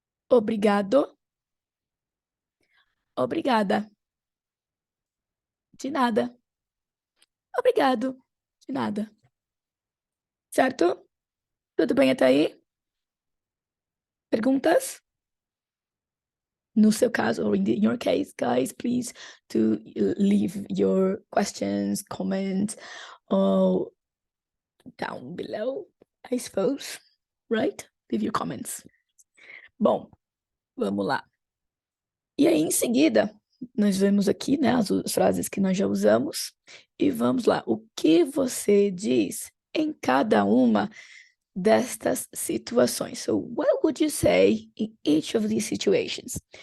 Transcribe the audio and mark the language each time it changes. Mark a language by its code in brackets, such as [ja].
[pt] Obrigado. Obrigada. De nada. Obrigado. De nada. Certo? Tudo bem até aí? Perguntas? No seu caso, [en] or in your case, guys, please to leave your questions, comments, or down below, I suppose, right? Leave your comments. [pt] Bom, vamos lá. E aí, em seguida, nós vemos aqui, né, as frases que nós já usamos, e vamos lá. O que você diz em cada uma destas situações? [en] So, what would you say in each of these situations?